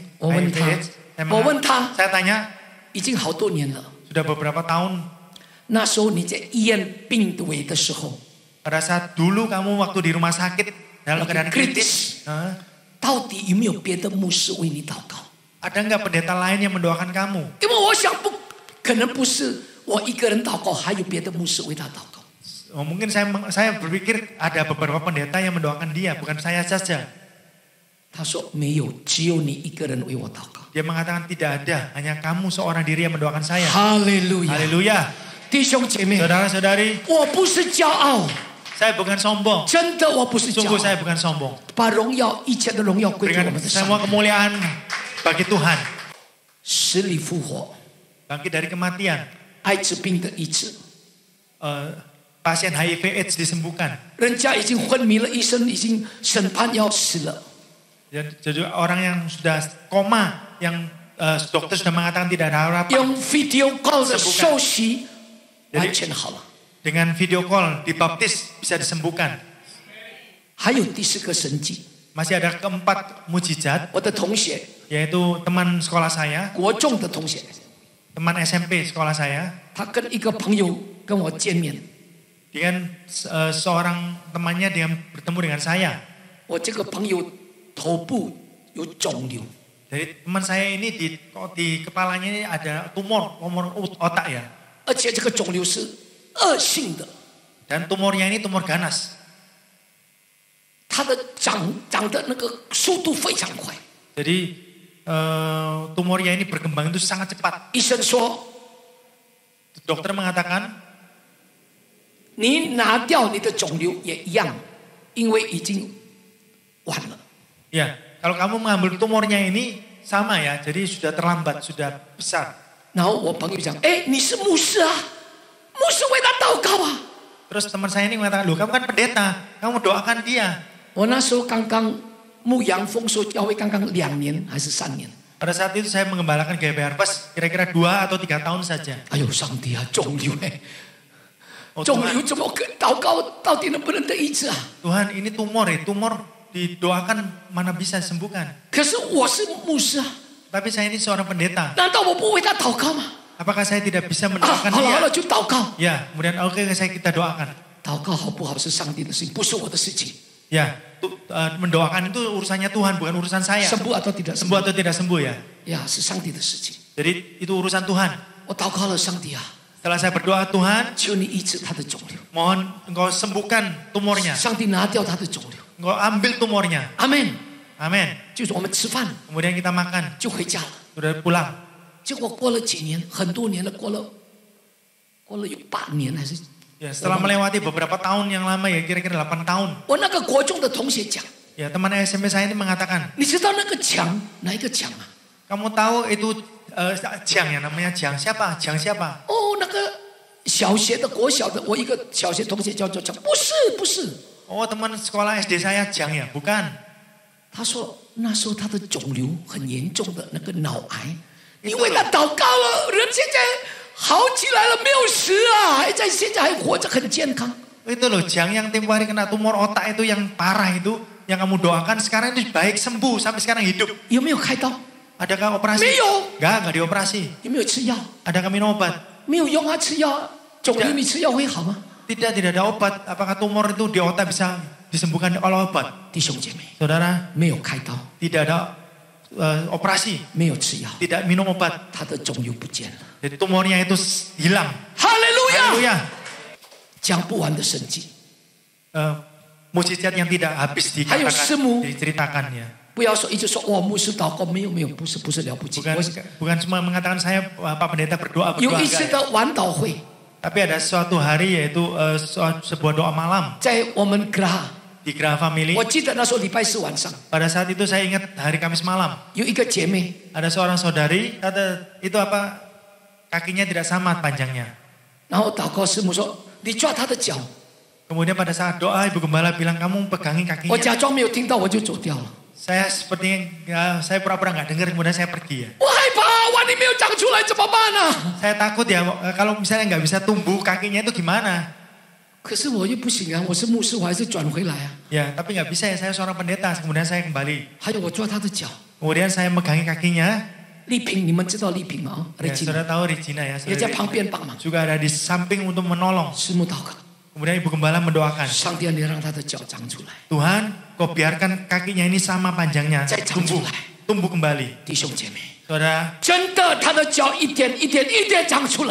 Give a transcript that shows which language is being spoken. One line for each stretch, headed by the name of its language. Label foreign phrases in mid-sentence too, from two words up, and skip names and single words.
Chinese: 我问 HIV 他 AIDS. 我问他
Indonesian: Saya tanya,
Chinese: 已经好多年了。
Indonesian: sudah beberapa tahun.
Chinese: 那时候你在医院病危的时候，
Indonesian: Pada saat dulu kamu waktu di rumah sakit dalam keadaan kritis,
Chinese: 到底有没有别的牧师为你祷告？
Indonesian: ada nggak pendeta lain yang mendoakan kamu?
Chinese: 因为我想不可能不是我一个人祷告，还有别的牧师为他祷告。
Indonesian: Mungkin saya berpikir ada beberapa pendeta yang mendoakan dia, bukan saya saja.
Chinese: 他说没有，只有你一个人为我祷告。
Indonesian: Dia mengatakan tidak ada, hanya kamu seorang diri yang mendoakan saya.
Chinese: 哈利路亚！
Indonesian: Haleluya.
Chinese: 弟兄姐妹，
Indonesian: Saudara-saudari,
Chinese: 我不是骄傲，
Indonesian: saya bukan sombong.
Chinese: 真的我不是骄
Indonesian: Sungguh
Chinese: 傲。
Indonesian: saya bukan sombong.
Chinese: 把荣耀一切的荣耀归给我
Indonesian: Berikan
Chinese: 们的上
Indonesian: semua
Chinese: 帝。
Indonesian: kemuliaan bagi Tuhan.
Chinese: 死里复活，
Indonesian: Bangkit dari kematian.
Chinese: 艾滋病的医治，
Indonesian: Pasien HIV AIDS disembuhkan.
Chinese: 人家已经昏迷了，医生已经审判要死了。
Indonesian: Jadi orang yang sudah koma, yang dokter sudah mengatakan tidak ada harapan.
Chinese: 用
English: video call
Chinese: 的受洗，完全好了。
Indonesian: Dengan
English: video call
Indonesian: dibaptis bisa disembuhkan.
Chinese: 还有第四个神迹，
Indonesian: Masih ada keempat mujizat,
Chinese: 我的同学，
Indonesian: yaitu teman sekolah saya,
Chinese: 国中的同学，
Indonesian: teman SMP sekolah saya,
Chinese: 他跟一个朋友跟我见面，
Indonesian: dengan seorang temannya dia bertemu dengan saya.
Chinese: 我这个朋友头部有肿瘤，
Indonesian: Jadi teman saya ini di kepalanya ini ada tumor otak ya.
Chinese: 而且这个肿瘤是恶性的，
Indonesian: Dan tumornya ini tumor ganas.
Chinese: 它的长的那个速度非常快。
Indonesian: Jadi tumornya ini berkembang itu sangat cepat.
Chinese: 医生说，
Indonesian: Dokter mengatakan
Chinese: 你拿掉你的肿瘤也一样，因为已经晚了。
Indonesian: ya kalau kamu mengambil tumornya ini sama ya, jadi sudah terlambat, sudah besar.
Chinese: 然后我朋友讲，哎，你是牧师啊，牧师为他祷告啊。
Indonesian: Terus teman saya ini mengatakan, loh kamu kan pendeta, kamu doakan dia.
Chinese: 我那时候刚刚牧羊丰收教会刚刚2年还是3年。
Indonesian: Pada saat itu saya mengembalakan GP Harvest kira-kira 2 atau 3 tahun saja.
Chinese: 哎呦，上帝啊，肿瘤哎，
Indonesian: Oh,
Chinese: 肿
Indonesian: Tuhan,
Chinese: 瘤怎么跟祷告到底能不能得医治啊？
Indonesian: Tuhan ini tumor didoakan mana bisa sembuhkan.
Chinese: 可是我是牧师啊，
Indonesian: Tapi saya ini seorang pendeta.
Chinese: 难道我不为他祷告吗？
Indonesian: Apakah saya tidak bisa
Chinese: 啊，
Indonesian: mendoakan
Chinese: 好了好
Indonesian: dia?
Chinese: 了，就祷告。
Indonesian: Ya, kemudian oke kita doakan.
Chinese: 祷告好不好是上帝的事情，不是我的事情。
Indonesian: Ya, mendoakan itu urusannya Tuhan, bukan urusan saya.
Chinese: 生不
Indonesian: atau tidak Sembuh
Chinese: 生，
Indonesian: atau tidak sembuh ya.
Chinese: 呀，是上帝的事情。
Indonesian: Jadi itu urusan Tuhan.
Chinese: 我祷告了，上帝啊，
Indonesian: Setelah saya berdoa, Tuhan,
Chinese: 求你医治他的肿瘤，
Indonesian: mohon engkau sembuhkan tumornya.
Chinese: 上帝拿掉他的肿瘤。
Indonesian: Engkau ambil tumornya.
Chinese: 阿门。
Indonesian: Amin.
Chinese: 就是我们吃饭
Indonesian: Kemudian kita makan,
Chinese: 就回家了。
Indonesian: sudah pulang.
Chinese: 结果过了几年，很多年了，过了有8年还是？
Indonesian: Ya, setelah melewati beberapa tahun yang lama ya, kira-kira 8 tahun.
Chinese: 我那个国中的同学讲，
Indonesian: Ya, teman SMP saya ini mengatakan,
Chinese: 你知道那个墙哪一个墙啊？
Indonesian: kamu tahu itu Jiang ya, namanya Jiang siapa? Jiang siapa?
Chinese: 哦，那个小学的国小的，我一个小学同学叫做讲，不是不是，
Indonesian: Oh, teman sekolah SD saya Jiang ya, bukan.
Chinese: 他说那时候他的肿瘤很严重的那个脑癌，你为他祷告了，人现在好起来了，没有死啊，现在还活着，很健康。
Indonesian: Itu loh, Jiang yang tempo hari kena tumor otak itu yang parah itu, yang kamu doakan sekarang ini baik sembuh sampai sekarang hidup.
Chinese: 有没有开刀？
Indonesian: Adakah operasi?
Chinese: 没有。
Indonesian: Enggak dioperasi.
Chinese: 有没有吃药？
Indonesian: Adakah minum obat?
Chinese: 没有用啊，吃药，肿瘤你吃药会好吗？
Indonesian: Tidak ada obat. Apakah tumor itu di otak bisa disembuhkan oleh obat?
Chinese: 弟兄姐妹，
Indonesian: Saudara,
Chinese: 没有开刀，
Indonesian: tidak ada operasi,
Chinese: 没有吃药，
Indonesian: tidak minum obat.
Chinese: 他的肿瘤不见了。
Indonesian: Jadi tumornya itu hilang.
Chinese: 哈利路亚！
Indonesian: Haleluya.
Chinese: 讲不完的神迹，
Indonesian: Mujizat yang tidak habis Hayo, semu. diceritakan ya.
Chinese: 不要说一直说哇牧师祷告，没有没有，不是了不起。
Indonesian: Bukan cuma mengatakan saya Pak Pendeta berdoa
Chinese: 有
Indonesian: berdoa
Chinese: 一次
Indonesian: enggak ya.
Chinese: 的晚祷会，
Indonesian: Tapi ada suatu hari yaitu sebuah doa malam
Chinese: 在我们 Graha，
Indonesian: di Graha Family.
Chinese: 我记得那时候礼拜4晚上，
Indonesian: Pada saat itu saya ingat hari Kamis malam.
Chinese: 有一个姐妹，
Indonesian: Ada seorang saudari, itu apa kakinya tidak sama panjangnya.
Chinese: 然后祷告师母说你抓她的脚，
Indonesian: Kemudian pada saat doa Ibu Gembala bilang kamu pegangin
Chinese: 我
Indonesian: kakinya.
Chinese: 假装没有听到，我就走掉了。
Indonesian: Saya sepertinya saya pura-pura nggak dengar kemudian saya pergi ya.
Chinese: 我害怕，哇你没有长出来怎么办呢？
Indonesian: Saya takut ya kalau misalnya nggak bisa tumbuh kakinya itu gimana?
Chinese: 可是我又不行啊，我是牧师，我还是转回来啊。
Indonesian: Ya tapi nggak bisa ya, saya seorang pendeta. Kemudian saya kembali.
Chinese: 还有我抓她的脚，
Indonesian: Kemudian saya megangin kakinya.
Chinese: 丽萍，你们知道丽萍吗？
Indonesian: Ya,
Chinese: 丽萍
Indonesian: saudara tahu Regina ya.
Chinese: 也在
Indonesian: Saudari
Chinese: 旁边帮忙，
Indonesian: juga ada di samping untuk menolong.
Chinese: 师母祷告，
Indonesian: Kemudian Ibu Gembala mendoakan.
Chinese: 上帝啊，你让她的脚长出来。
Indonesian: Tuhan, kau biarkan kakinya ini sama panjangnya. Saya Tumbuh, cangculai. tumbuh kembali.
Chinese: 弟兄姐妹，
Indonesian: Saudara,
Chinese: 真的，他的脚一点一点一点长出来。